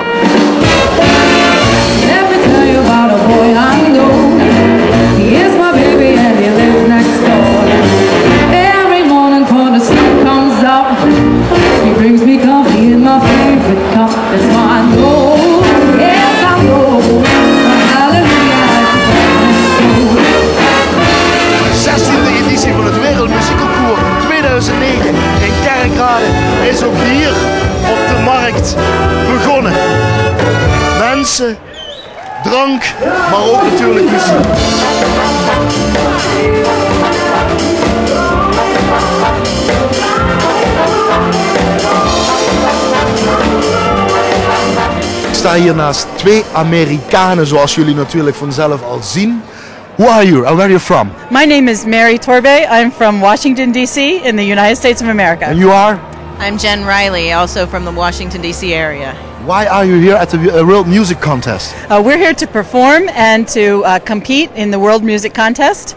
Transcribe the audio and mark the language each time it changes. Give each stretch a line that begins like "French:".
English: Let me tell you about a boy I know. He is my baby and he lives next door. Every morning when the sun comes up, he brings me coffee in my favorite cup. That's why I know, yes I know. Hallelujah.
Dutch: 16e editie van het Wereldmuziekconcours 2009 in Kerkrade is ook hier op de markt begonnen. Mensen, drank, maar ook natuurlijk muziek. Ik sta hier naast twee Amerikanen, zoals jullie natuurlijk vanzelf al zien.
English: Who are you and where are you from? My name is Mary Torbe. I'm from Washington, D.C. in the United States of America. And you are? I'm Jen Riley, also from the Washington, D.C. area. Why are you here at the World Music Contest? We're here to perform and to compete in the World Music Contest.